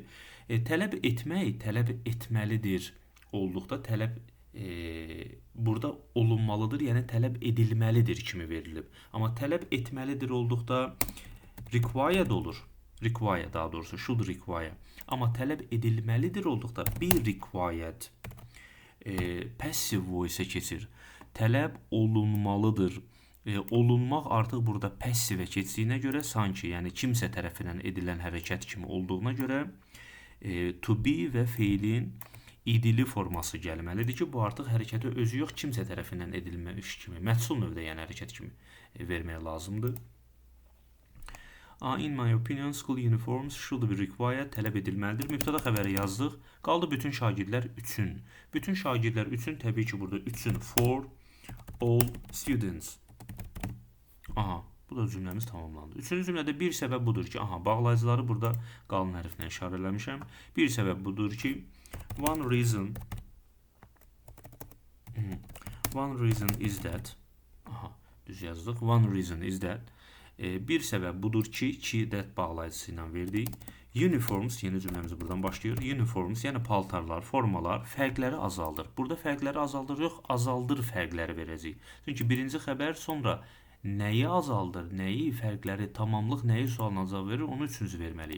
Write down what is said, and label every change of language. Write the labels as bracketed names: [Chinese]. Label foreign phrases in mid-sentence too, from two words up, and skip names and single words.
[Azerbaijani] Tələb etmək, tələb etməlidir olduqda tələb burada olunmalıdır, yəni tələb edilməlidir kimi verilib. Amma tələb etməlidir olduqda required olur. Require, daha doğrusu [English] should require. [Azerbaijani] Amma tələb edilməlidir olduqda [English] be required passive voice- [Azerbaijani] ə keçir. Tələb olunmalıdır. Olunmaq artıq burada passive-ə keçdiyinə görə sanki, yəni kimsə tərəfindən edilən hərəkət kimi olduğuna görə [English] to be [Azerbaijani] və feilin idili forması gəlməlidir ki, bu artıq hərəkəti özü yox, kimsə tərəfindən edilmiş kimi, məhsul növdə yəni hərəkət kimi vermək lazımdır. [English] In my opinion, school uniforms should be required, [Azerbaijani] tələb edilməlidir. Mübtəda xəbəri yazdıq. Qaldı bütün şagirdlər üçün. Bütün şagirdlər üçün təbii ki burada üçün [English] for all students. [Azerbaijani] Bu da cümləmiz tamamlandı. Üçüncü cümlədə bir səbəb budur ki, bağlayıcıları burada qalın hərflə işarə eləmişəm. Bir səbəb budur ki, [English] one reason is that, [Azerbaijani] düz yazdıq. [English] One reason is that. [Azerbaijani] Bir səbəb budur ki, that bağlayıcısı ilə verdik. Uniforms, yeni cümləmiz buradan başlayır. Uniforms, yəni paltarlar, formalar fərqləri azaldır. Burada fərqləri azaldır yox, azaldır fərqləri verəcəyik. Çünki birinci xəbər sonra nəyi azaldır, nəyi, fərqləri, tamamlıq nəyi sualına cavab verir, onu üçüncü verməliyik.